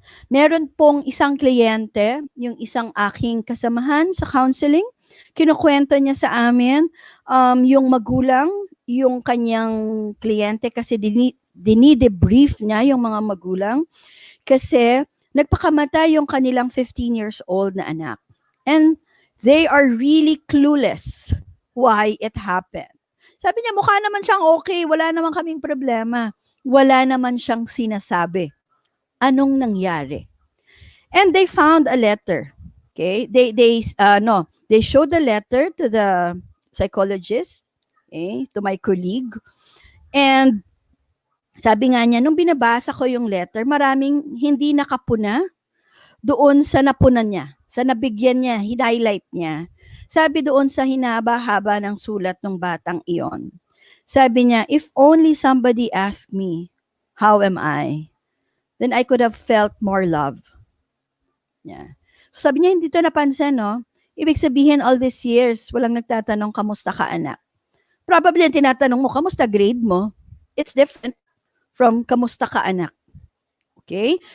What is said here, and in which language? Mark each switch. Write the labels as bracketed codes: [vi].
[tl] Meron pong isang kliyente, yung isang aking kasamahan sa counseling, kinukwento niya sa amin, yung magulang, yung kanyang kliyente kasi dinidebrief niya yung mga magulang kasi nagpakamatay yung kanilang 15 years old na anak. [en] And they are really clueless why it happened. [tl] Sabi niya, mukha naman siyang okay, wala naman kaming problema. Wala naman siyang sinasabi. Anong nangyari? [en] And they found a letter. Okay? They showed the letter to the psychologist, okay, to my colleague. [tl] And sabi nga niya, nung binabasa ko yung letter, maraming hindi nakapuna doon sa napunan niya, sa nabigyan niya, highlight niya. Sabi doon sa hinaba-haba ng sulat ng batang iyon. Sabi niya, [en] if only somebody asked me, how am I? Then I could have felt more love. [tl] Yeah. So sabi niya, hindi to napansin, no? Ibig sabihin, [en] all these years, [tl] walang nagtatanong, kamusta ka, anak? Probably, ang tinatanong mo, kamusta grade mo? [en] It's different from [tl] kamusta ka, anak. Okay?